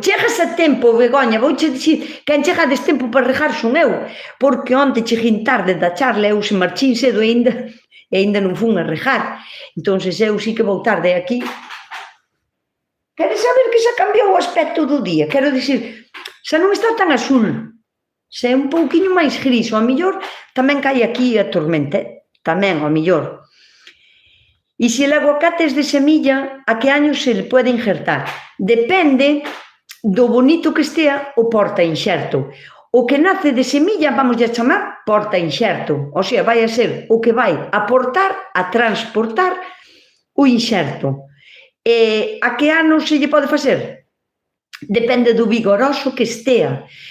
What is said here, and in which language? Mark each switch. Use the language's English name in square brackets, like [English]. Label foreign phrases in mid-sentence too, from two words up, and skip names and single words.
[Galician] Chegas a tempo, Begoña, vouche dicir, quen chega a destempo para regar son eu, porque onte cheguei tarde da charla, eu se marchín cedo e ainda non fun a regar. Entón, eu sí que vou tarde aquí. Queres saber que xa cambiou o aspecto do día? Quero dicir, xa non está tan azul, xa é un pouquiño máis gris, ao mellor tamén cae aquí a tormenta, tamén, ao mellor. [Spanish] E se el aguacate es de semilla, a que año se le puede injertar? [Galician] Depende do bonito que estea o porta inxerto. O que nace de semilla, vamos a chamar porta inxerto. [Spanish] O sea, [Galician] vai a ser o que vai aportar, a transportar o inxerto. A que ano se lle pode facer? Depende do vigoroso que estea.